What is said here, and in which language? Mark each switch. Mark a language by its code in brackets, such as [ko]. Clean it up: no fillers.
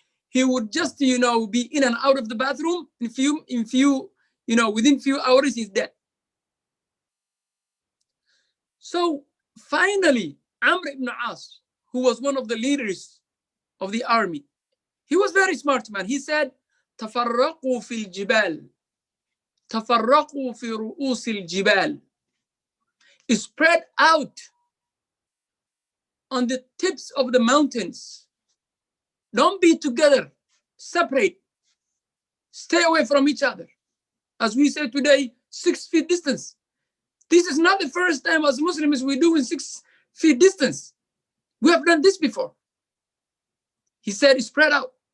[en] He would just, be in and out of the bathroom. Within few hours, he's dead. So finally, Amr ibn As, who was one of the leaders of the army, he was very smart man. He said, [ar] تفرقوا في الجبال تفرقوا في رؤوس الجبال. [en] Spread out on the tips of the mountains. Don't be together. Separate. Stay away from each other. As we say today, 6 feet distance. This is not the first time as Muslims we're doing 6 feet distance. We have done this before. He said, spread out.